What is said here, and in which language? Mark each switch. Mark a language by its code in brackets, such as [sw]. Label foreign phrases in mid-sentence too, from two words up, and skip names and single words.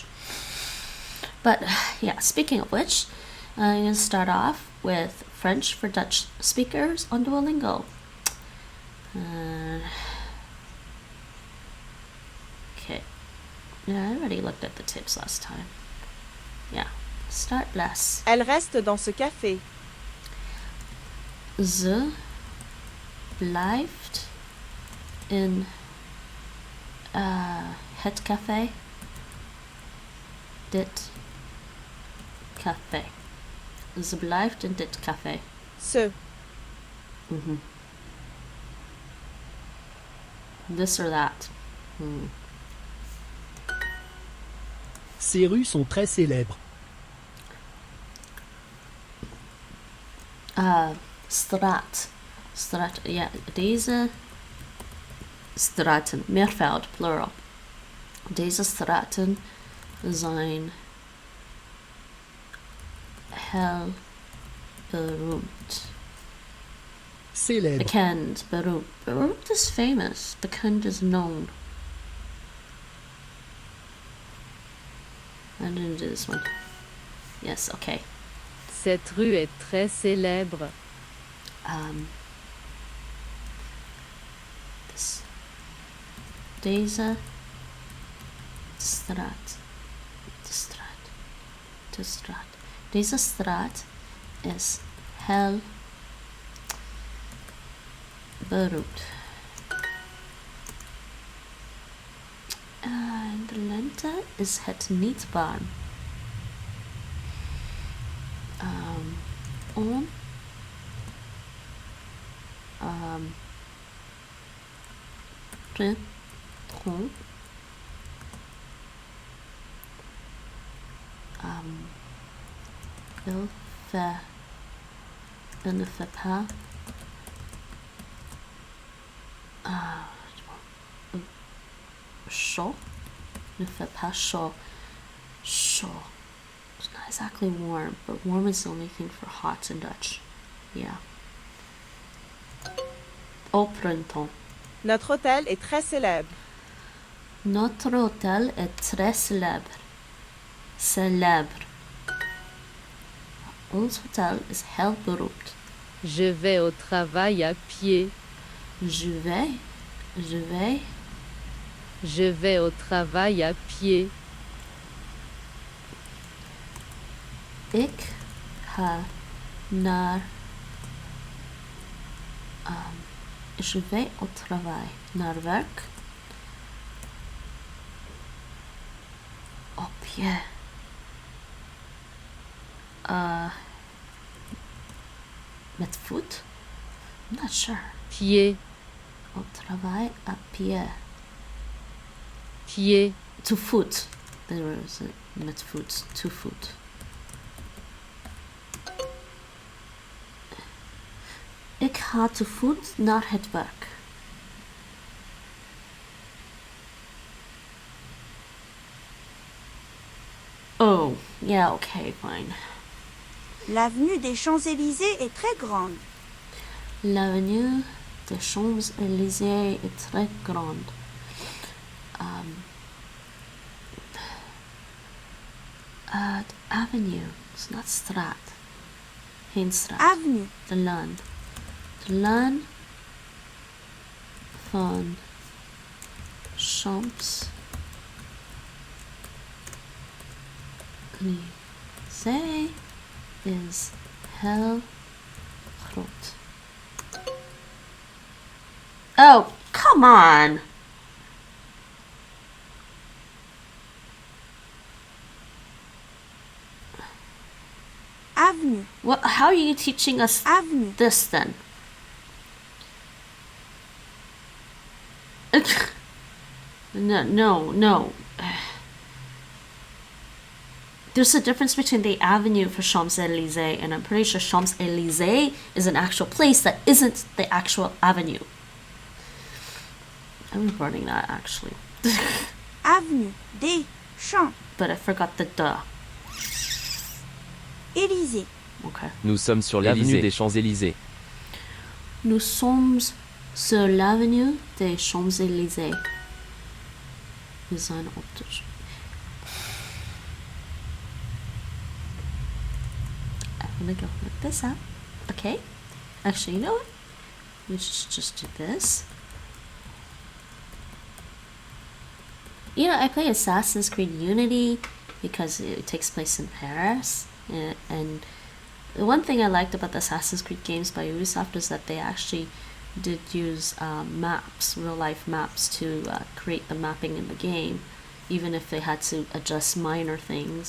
[en] But yeah, speaking of which, I'm going to start off with French for Dutch speakers on Duolingo. Okay. Yeah, I already looked at the tips last time. Yeah. Start less. [fr] Elle reste dans ce café. [nl] Ze blijft in het café. Dit café. Ze blijft in dit café. [fr] Ce. [en] This or that. [fr] Ces rues sont très célèbres. [nl] Straat. Straat. Ja, deze straten, meervoud, plural. Deze straten zijn heel beroemd. [fr] Célèbre. [nl] Bekend, beroemd. Beroemd is famous. Bekend is known. [en] I didn't do this one. Yes, okay. [fr] Cette rue est très célèbre. [nl] Deze straat. De straat. Deze straat is heel beroemd. In de lente is het niet warm. [fr] Printemps. Il ne fait pas chaud. Ne fait pas chaud. Chaud. [en] It's not exactly warm, but warm is the only thing for hot in Dutch. Yeah. [fr] Au printemps. Notre hôtel est très célèbre. Notre hôtel est très célèbre. Célèbre. [nl] Ons hotel is heel beroemd. [fr] Je vais au travail à pied. Je vais au travail à pied. [nl] Ik ga naar [fr] je vais au travail, [nl] naar werk. Op je. Met voet? [en] I'm not sure. [fr] Pied. Au travail à pied. Pied. [en] To foot. There is it. [nl] Met voet. [en] To foot. [nl] Ik ga te voet naar het werk. [en] Oh, yeah, okay, fine. [fr] L'avenue des Champs-Élysées est très grande. L'avenue des Champs-Élysées est très grande. [en] Avenue, it's not straat. [nl] Geen straat. [fr] Avenue. [nl] De laan. De laan van Champs-Élysées is heel groot. [en] Oh, come on! Avenue. What? How are you teaching us Avenue. this then? No. There's a difference between the avenue for Champs-Élysées, and I'm pretty sure Champs-Élysées is an actual place that isn't the actual avenue. I'm reporting that actually. [fr] Avenue des Champs. [en] But I forgot the de. [fr] Élysée. [en] Okay. [fr] Nous sommes sur l'avenue des Champs-Élysées. Nous sommes sur l'avenue des Champs-Élysées. [nl] Design optisch. [en] I'm gonna go like this out. Okay. Actually, you know what? Let's just do this. You know, I play Assassin's Creed Unity because it takes place in Paris, and the one thing I liked about the Assassin's Creed games by Ubisoft is that they actually did use maps, real-life maps, to create the mapping in the game, even if they had to adjust minor things.